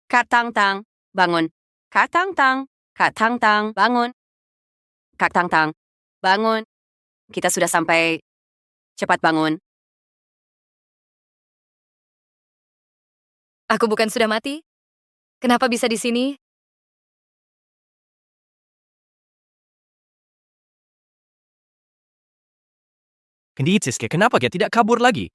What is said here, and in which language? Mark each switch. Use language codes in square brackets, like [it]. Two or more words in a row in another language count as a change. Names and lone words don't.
[id] Kak Tang Tang, bangun. Kak Tang Tang, Kak Tang Tang, bangun. Kak Tang Tang, bangun. Kita sudah sampai. Cepat bangun. Aku bukan sudah mati? Kenapa bisa di sini? Kenapa kenapa dia tidak kabur lagi?